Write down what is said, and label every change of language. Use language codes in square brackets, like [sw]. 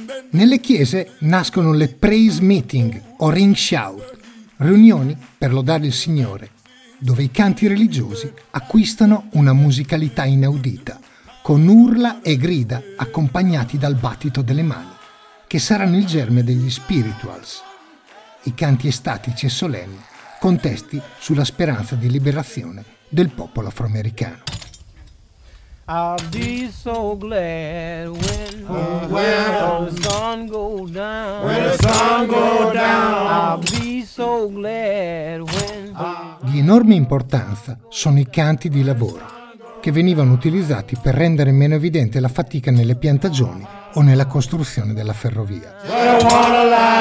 [it] Nelle chiese nascono le praise meeting o ring shout, riunioni per lodare il Signore, dove i canti religiosi acquistano una musicalità inaudita, con urla e grida accompagnati dal battito delle mani, che saranno il germe degli spirituals, i canti estatici e solenni, con testi sulla speranza di liberazione del popolo afroamericano. [en] I'll be so glad when the sun goes down. I'll be so glad when. [it] Di enorme importanza sono i canti di lavoro, che venivano utilizzati per rendere meno evidente la fatica nelle piantagioni o nella costruzione della ferrovia.